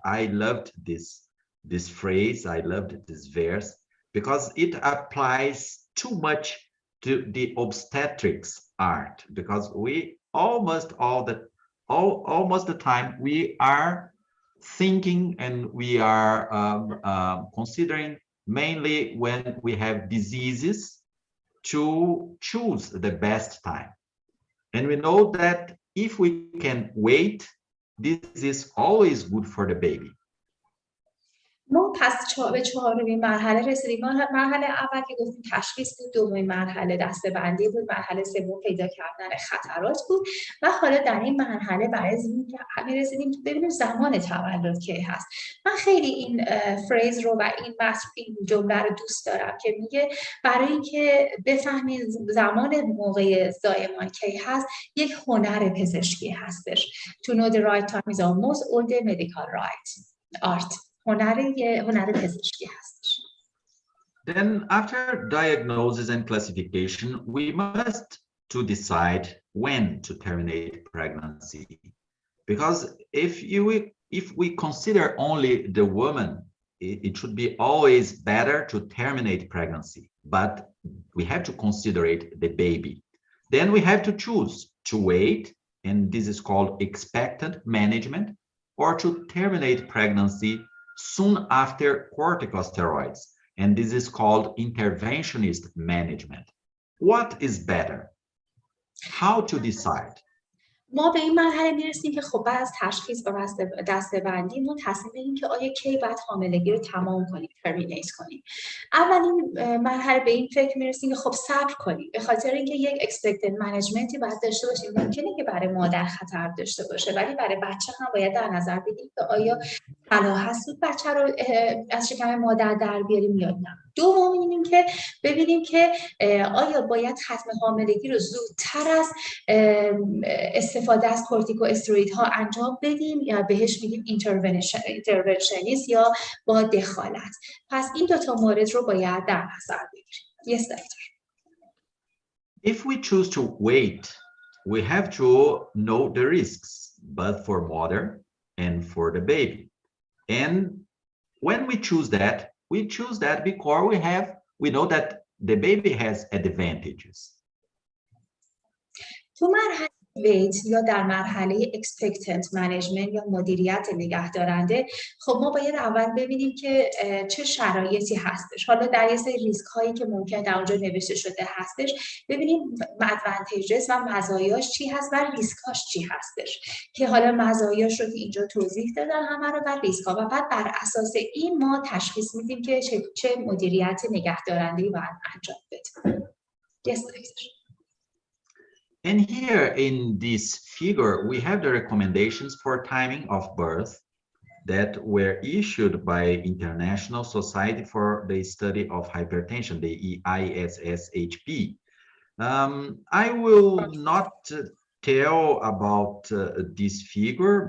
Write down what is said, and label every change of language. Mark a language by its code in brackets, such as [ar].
[en] I loved this phrase, I loved this verse, because it applies too much to the obstetrics art, because we almost the time we are thinking and we are considering mainly when we have diseases to choose the best time. And we know that if we can wait, this is always good for the baby. [fa] ما پس به 4مین مرحله رسیدیم. مرحله اول که گفتیم تشخیص بود، دومین مرحله دسته‌بندی بود، مرحله سوم پیدا کردن خطرات بود و حالا در این مرحله برای می‌رسیدیم که ببینیم زمان تولد کی هست. من خیلی این فریز رو و این جمله رو دوست دارم که میگه برای اینکه بفهمید زمان موقع زایمان کی هست، یک هنر پزشکی هستش. [en] To know the right time is almost all the medical art. [fa] هنر پزشکی هستش. [en] Then after diagnosis and classification, we must to decide when to terminate pregnancy. Because if we consider only the woman, it should be always better to terminate pregnancy, but we have to consider the baby. Then we have to choose to wait, and this is called expectant management, or to terminate pregnancy soon after corticosteroids, and this is called interventionist management. What is better? How to decide? [fa] ما به این مرحله میرسیم که خب بعد از تشخیص و دسته‌بندی ما تصمیم بگیریم که آیا کی باید حاملگی رو تمام کنیم، ترمینیت کنیم. اولین مرحله به این فکر میرسیم که خب صبر کنیم، به خاطر اینکه یک اکسپکتد منیجمنتی باید داشته باشیم. ممکنه که برای مادر خطر داشته باشه، ولی برای بچه هم باید در نظر بگیریم که آیا صلاح هست بچه رو از شکم مادر در بیاریم یا نه. دوم این که ببینیم که آیا باید ختم حاملگی رو زودتر از استفاده از کورتیکو استروئیدها انجام بدیم یا بهش میگیم اینترونشنیست یا با دخالت. پس این دو تا مورد رو باید در نظر بگیریم. [en] Yes, doctor. If we choose to wait, we have to know the risks, both for mother and for the baby. And when we choose that because we know that the baby has advantages. [fa] تو مرحله ویت یا در مرحله اکسپکتنت منیجمنت یا مدیریت نگهدارنده، خب ما باید اول ببینیم که چه شرایطی هستش. حالا در یه سری ریسک هایی که ممکن در اونجا نوشته شده هستش ببینیم ادوانتیجز و مزایاش چی هست و ریسکاش چی هستش، که حالا مزایاش رو که اینجا توضیح دادن همه رو و ریسک ها، و بعد بر اساس این ما تشخیص میدیم که چه مدیریت نگهدارنده‌ای باید انجام بدیم. [en] Yes, doctor. And here in this figure, we have the recommendations for timing of birth that were issued by International Society for the Study of Hypertension, the ISSHP. I will not tell about this figure.